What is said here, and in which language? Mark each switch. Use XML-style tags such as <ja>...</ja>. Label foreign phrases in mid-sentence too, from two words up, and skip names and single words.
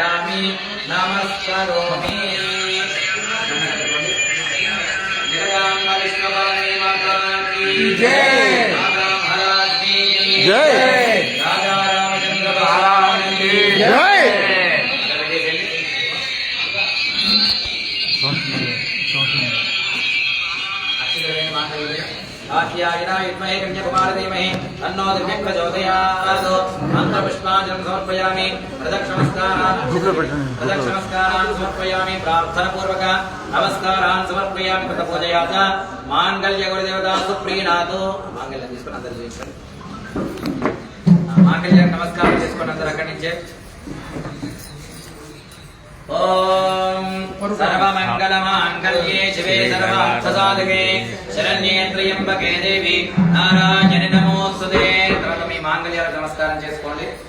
<sa>नमामि नमस्करोमि जगदम्ब विष्णुभवानी</sa> <hi>माता की जय माता महाराज की जय राजा रामचंद्र भगवान की जय</hi> <sa>आख्यायिना विद्महे कन्याकुमारी तन्नो दिव्यं प्रचोदयात् मन्त्रपुष्पाञ्जलिं समर्पयामि प्रदक्षिणमस्कारान् समर्पयामि प्रार्थनापूर्वक नमस्कारान् समर्पयामि कृतपूजया च माङ्गल्यगुरुदेवता सुप्रीणातु माङ्गल्यं</sa> <te>తీసుకొని అందరూ చేయండి</te> <sa>माङ्गल्यं नमस्कारं</sa> <te>చేసుకొని అందరూ అక్కడి నుంచే</te> <sa>ओम सर्वमंगलमांगल्ये शिवे सर्वार्थसाधके शरण्ये त्र्यंबके देवी नारायणि नमोस्तुते</sa> <te>తర్వాత మీ మాంగళ్యాలకు నమస్కారం చేసుకోండి</te>